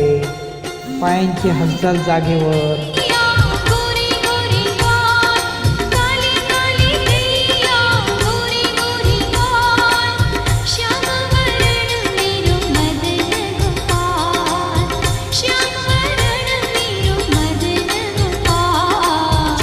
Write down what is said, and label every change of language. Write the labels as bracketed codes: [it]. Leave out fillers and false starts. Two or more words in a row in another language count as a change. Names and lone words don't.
[mr] पायांची हालचाल जागेवर। [hi] गोरी गोरी बाल, काली काली गैया गोरी गोरी बाल, श्याम वरण मेरो मदन गोपाल, श्याम वरण मेरो मदन गोपाल।